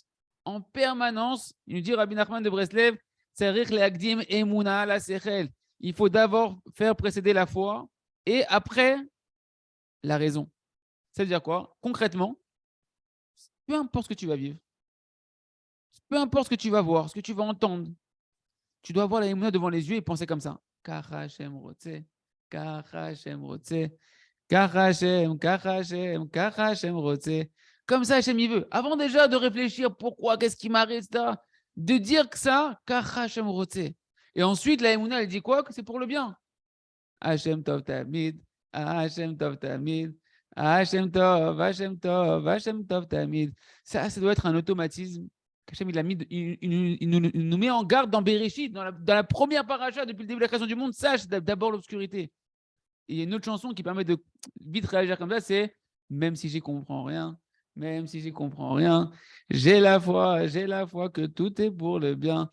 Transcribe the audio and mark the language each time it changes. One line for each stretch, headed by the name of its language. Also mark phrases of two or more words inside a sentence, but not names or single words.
French: En permanence, il nous dit Rabbi Nachman de Breslev, il faut d'abord faire précéder la foi et après la raison. Ça veut dire quoi? Concrètement, peu importe ce que tu vas vivre, peu importe ce que tu vas voir, ce que tu vas entendre, tu dois avoir la émouna devant les yeux et penser comme ça.
Hebrew: כך השם רוצה, כך השם רוצה.
French: Comme ça, Hachem, il veut. Avant déjà de réfléchir pourquoi, qu'est-ce qui m'arrive, etc., de dire que ça, et ensuite, la Emouna, elle dit quoi? Que c'est pour le bien.
Hebrew: השם טוב תמיד, השם טוב תמיד, השם טוב, השם טוב, השם טוב תמיד.
French: Ça doit être un automatisme. Hashem, il nous met en garde dans Bereshit, dans la première paracha depuis le début de la création du monde. Sache d'abord l'obscurité. Et il y a une autre chanson qui permet de vite réagir comme ça, c'est même si j'y comprends rien, même si j'y comprends rien, j'ai la foi que tout est pour le bien.